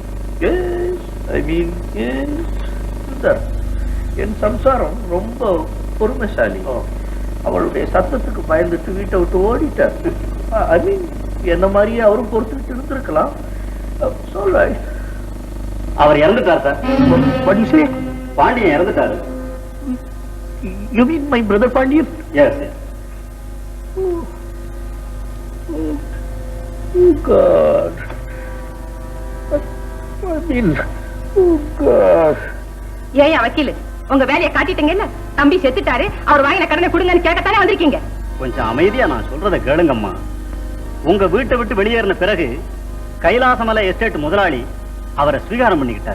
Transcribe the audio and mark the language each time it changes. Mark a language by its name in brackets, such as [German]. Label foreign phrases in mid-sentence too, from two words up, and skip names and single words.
[Tamil] என் சம்சாரம் ரொம்ப பொறுமைசாலி. அவளுடைய சத்தத்துக்கு பயந்துட்டு வீட்டை விட்டு ஓடிட்டார். என்ன மாதிரியே அவரும் பொறுத்துட்டு இருந்திருக்கலாம். அவர் இறந்துட்டார் சார். பாண்டியன் இறந்துட்டாரு. [English] You mean my brother Pandian? Yes. Oh God. [Tamil] ஏன் வக்கீல், உங்க வேலையை காட்டிட்டீங்க இல்ல? தம்பி செத்துட்டாரு, அவர் வாங்கின கடனை கொடுங்கன்னு கேட்கத்தானே வந்திருக்கீங்க. கொஞ்சம் அமைதியா நான் சொல்றத கேளுங்கம்மா. உங்க வீட்டை விட்டு வெளியேறின பிறகு கைலாசமலை எஸ்டேட் முதலாளி அவரை ஸ்வீகாரம் பண்ணிக்கிட்டாரு.